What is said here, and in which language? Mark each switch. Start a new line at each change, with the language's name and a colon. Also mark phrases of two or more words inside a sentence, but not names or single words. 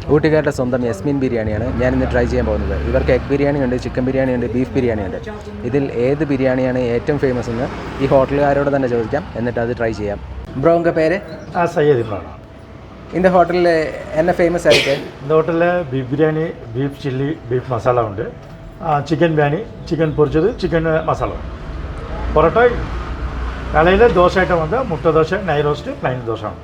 Malayalam: ഊട്ടിക്കാരുടെ സ്വന്തം യസ്മിൻ ബിരിയാണിയാണ് ഞാനിന്ന് ട്രൈ ചെയ്യാൻ പോകുന്നത്. ഇവർക്ക് എഗ് ബിരിയാണി ഉണ്ട്, ചിക്കൻ ബിരിയാണി ഉണ്ട്, ബീഫ് ബിരിയാണി ഉണ്ട്. ഇതിൽ ഏത് ബിരിയാണിയാണ് ഏറ്റവും ഫേമസ് എന്ന് ഈ ഹോട്ടലുകാരോട് തന്നെ ചോദിക്കാം, എന്നിട്ട് അത് ട്രൈ ചെയ്യാം.
Tamil: ப்ரோ உங்கள் பேர்? சையத் இம்ரான். இந்த ஹோட்டலில் என்ன ஃபேமஸ் ஆகிருக்கு? இந்த ஹோட்டலில் பீஃப் பிரியாணி, பீஃப் சில்லி, பீஃப் மசாலா உண்டு. சிக்கன் பிரியாணி, சிக்கன் பொரிச்சது, சிக்கன் மசாலா. பொரோட்டா காலையில் தோசை ஐட்டம் வந்து முட்டை தோசை, நெய் ரோஸ்ட்டு, ப்ளைன் தோசை உண்டு.